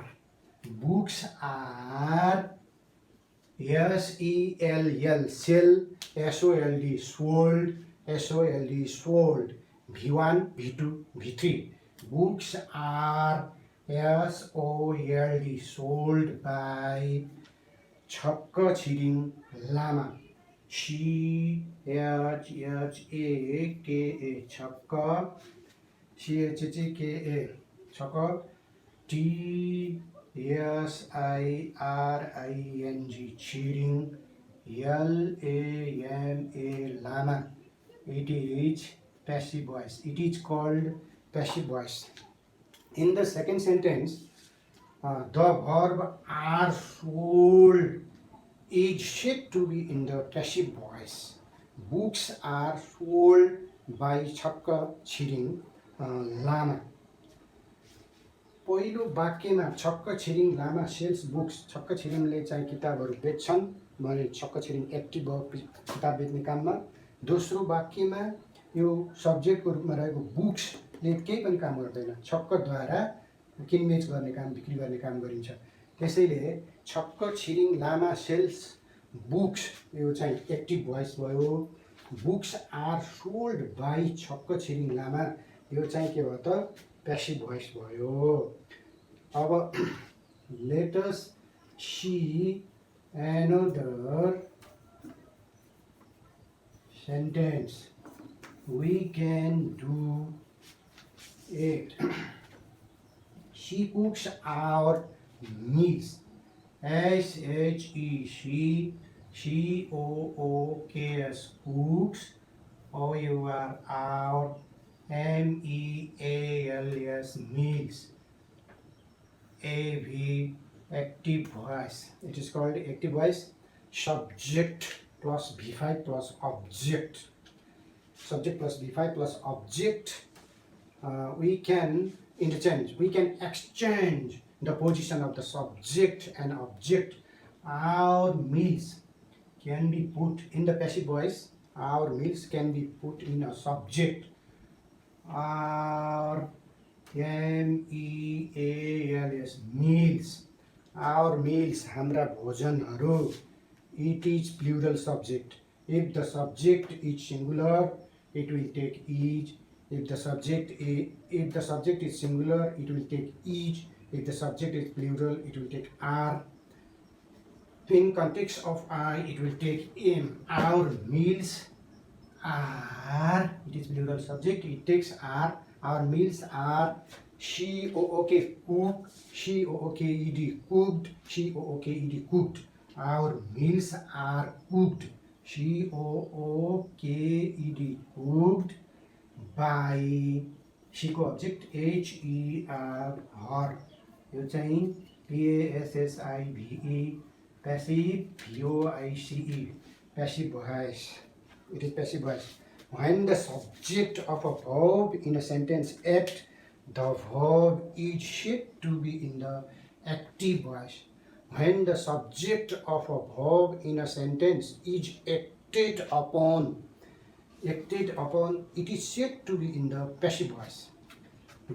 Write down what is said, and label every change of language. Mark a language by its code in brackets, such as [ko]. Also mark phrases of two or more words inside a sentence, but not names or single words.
[en] Books are S-E-L-L, sell, S-O-L-D, sold, S-O-L-D, sold, V1, V2, V3. Books are S-O-L-D, sold by Chhakka Chiring Lama. C-H-H-A-K-A, Chhakka, C-H-H-A-K-A, Chhakka, T-S-I-R-I-N-G, Chiring, L-A-M-A, Lama. It is passive voice. It is called passive voice. In the second sentence, the verb are sold is said to be in the passive voice. Books are sold by Chhakka Chiring Lama. [ne] पहिलो वाक्यमा छक्क छिरिङ लामा [en] sells books, [ne] छक्क छिरिङले चाहिँ किताबहरू बेच्छन् भने छक्क छिरिङ एक्टिभ किताब बेच्ने काममा। दोस्रो वाक्यमा यो सब्जेक्टको रूपमा रहेको बुक्सले केही पनि काम गर्दैन, छक्कद्वारा किनबेच गर्ने काम, बिक्री गर्ने काम गरिन्छ। त्यसैले छक्क छिरिङ लामा [en] sells books [ne] यो चाहिँ [en] active voice [ne] भयो। [en] books are sold by [ne] छक्क छिरिङ लामा यो चाहिँ के भयो त [en] passive voice [ne] भयो। [en] अब let us see another sentence. We can do it. She cooks our meals. S-H-E, C-O-O-K-S, cooks. O-U-R, our, M-E-A-L-S, meals. A-V, active voice. It is called active voice. Subject plus V5 plus object. Subject plus V5 plus object. We can interchange. We can exchange the position of the subject and object. Our meals can be put in the passive voice. Our meals can be put in a subject. Our M-E-A-L-S, meals. Our meals, [ne] हाम्रा भोजनहरू. [en] It is plural subject. If the subject is singular, it will take is. If the subject is singular, it will take is. If the subject is plural, it will take are. In context of I, it will take am. Our meals are, it is plural subject, it takes are. Our meals are C-O-O-K, cook, C-O-O-K-E-D, cooked, C-O-O-K-E-D, cooked. Our meals are cooked, C-O-O-K-E-D, cooked by C को object H-E-R, her. [ne] यो चाहिँ [en] P-A-S-S-I-V-E, passive, V-O-I-C-E, passive voice. It is passive voice. When the subject of a verb in a sentence act, the verb is said to be in the active voice. When the subject of a verb in a sentence is acted upon, it is said to be in the passive voice.